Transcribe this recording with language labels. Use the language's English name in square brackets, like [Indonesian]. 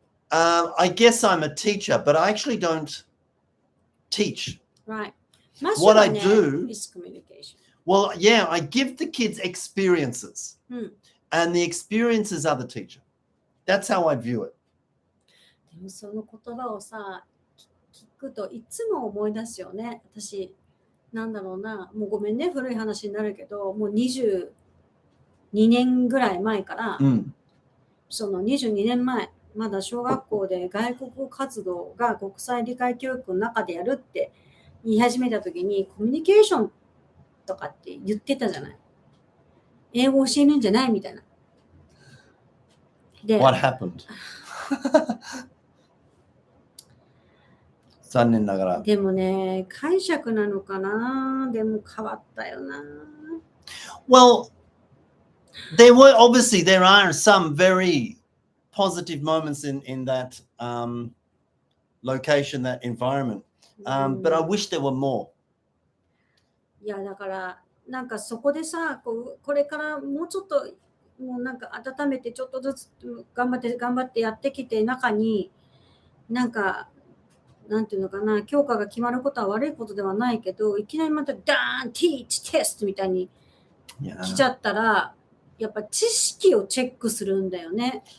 [English] I guess I'm a teacher, but I actually don't teach. Right. What I do is communication. Well, yeah, I give the kids experiences, and the experiences are the teacher. That's how I view it. [Japanese] でもその言葉をさ、聞くといつも思い出すよね。私、なんだろうな、もうごめんね、古い話になるけど、もう22年ぐらい前から、その22年前、まだ小学校で外国語活動が国際理解教育の中でやるって言い始めたときに、コミュニケーションとかって言ってたじゃない。英語教えるんじゃないみたいな。で、 [English] What happened? [Japanese] 残念ながら。でもね、解釈なのかな。でも変わったよな。 [English] Well, there are some very positive moments in that location, that environment. But I wish there were more. [Japanese] いやだからなんかそこでさこれからもうちょっともうなんか温めてちょっとずつ頑張ってやってきて中になんかなんていうのかな教科が決まることは悪いことではないけどいきなりまたダーンティーチテストみたいに来ちゃったらやっぱ知識をチェックするんだよね。